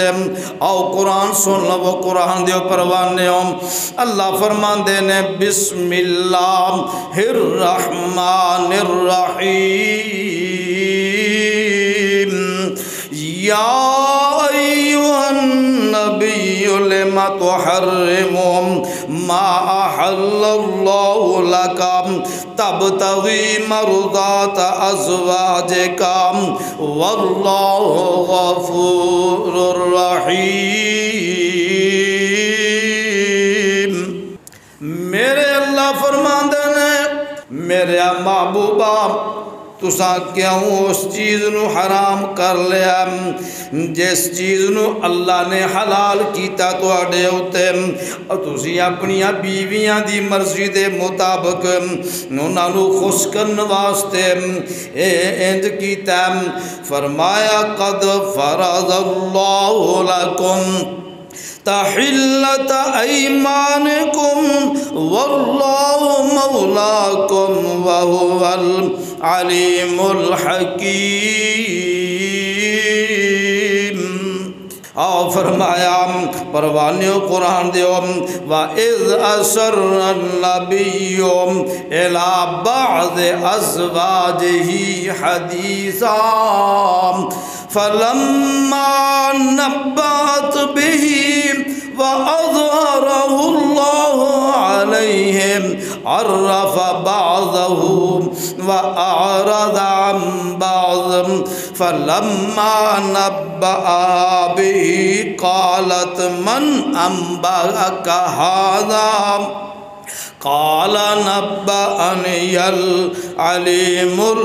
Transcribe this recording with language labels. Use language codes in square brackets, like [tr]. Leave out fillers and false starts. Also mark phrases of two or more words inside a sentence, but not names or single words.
[pa] آؤ قرآن سن لو، وہ قرآن دیو پروانے ہو۔ اللہ فرمان دے نے [ar] بسم اللہ الرحمن الرحیم یا ایھا النبی لم تحرم ما احل اللہ لک تبتغی مرضات ازواجک واللہ غفور رحیم۔ [pa] میرے اللہ فرماندے نے میرے محبوبہ تساں کیوں اس چیز نو حرام کر لیا جس چیز نو اللہ نے حلال کیتا تواڈے اوتے، اور تسی اپنی بیویاں دی مرضی دے مطابق انہاں نو خوش کرن واسطے انج کیتا۔ [ar] فرمایا قد فرض اللہ لکم تحلت ایمانکم واللہ مولاکم وہو العلیم الحکیم۔ [pa] اور فرمایا پروانیو قرآن دیو [ar] وَإِذْ أَسَرَّ النَّبِيُّ إِلَىٰ بَعْضِ أَزْوَاجِهِ حَدِيثًا فَلَمَّا نَبَّأَتْ بِهِ وَأَظْهَرَهُ اللَّهُ عَلَيْهِ عَرَّفَ بَعْضَهُ وَأَعْرَضَ عَنْ بَعْضٍ فَلَمَّا نَبَّأَهَا بِهِ قَالَتْ مَنْ أَنبَأَكَ هَذَا قَالَ نَبَّأَنِيَ الْعَلِيمُ